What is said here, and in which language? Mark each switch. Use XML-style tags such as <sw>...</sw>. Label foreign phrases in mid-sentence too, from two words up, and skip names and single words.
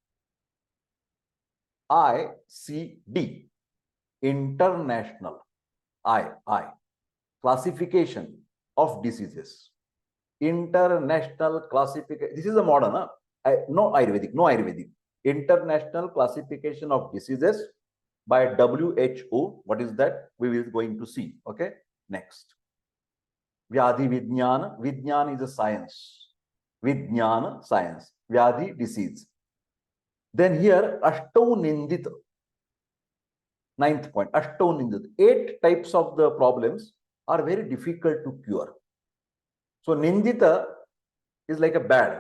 <en>ICD, International, Classification of Diseases. International Classification. This is a modern, no Ayurvedic. International Classification of Diseases by WHO. What is that? We will going to see. Okay, next. Vyadhi Vijnana. Vijnana is a science. Vijnana, science. Vyadhi, disease. Then here,</en> <sa>Ashtau Nindita.</sa> <en>Ninth point,</en> <sa>Ashtau Nindita.</sa> <en>8 types of the problems are very difficult to cure. So Nindita is like a bad.</en>